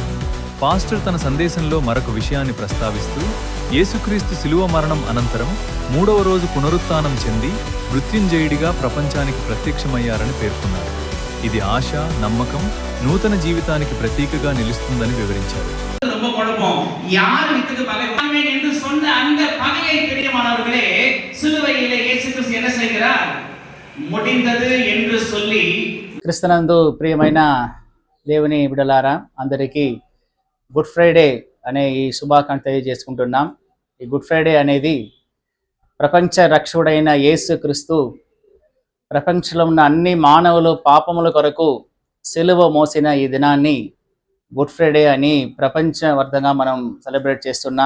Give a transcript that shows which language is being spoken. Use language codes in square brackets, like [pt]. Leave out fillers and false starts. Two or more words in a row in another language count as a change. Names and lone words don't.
[te] పాస్టర్ తన సందేశంలో మరొక విషయాన్ని ప్రస్తావిస్తూ, యేసుక్రీస్తు శిలువ మరణం అనంతరం 3వ రోజు పునరుత్థానం చెంది మృత్యుంజయుడిగా ప్రపంచానికి ప్రత్యక్షమయ్యారని పేర్కొన్నారు. ఇది ఆశ, నమ్మకం, నూతన జీవితానికి ప్రతీకగా నిలుస్తుందని వివరించారు. [ta] ரொம்ப குழப்பம். யார் வித்துக்கு பகை என்று சொன்ன அந்த பகையை பிரியமானவர்களே, சிலுவையிலே இயேசு கிறிஸ்து என்ன செய்கிறார்? முடிந்தது என்று சொல்லி. [te] క్రీస్తునందు ప్రియమైన దేవుని బిడ్డలారా, అందరికీ గుడ్ ఫ్రైడే అనే ఈ శుభాకాంక్షలు తెలియజేసుకుంటున్నాం. ఈ గుడ్ ఫ్రైడే అనేది ప్రపంచ రక్షకుడైన యేసు క్రీస్తు ప్రపంచంలో ఉన్న అన్ని మానవులు పాపముల కొరకు సిలువ మోసిన ఈ దినాన్ని గుడ్ ఫ్రైడే అని ప్రపంచవ్యాప్తంగా మనం సెలబ్రేట్ చేస్తున్నాం.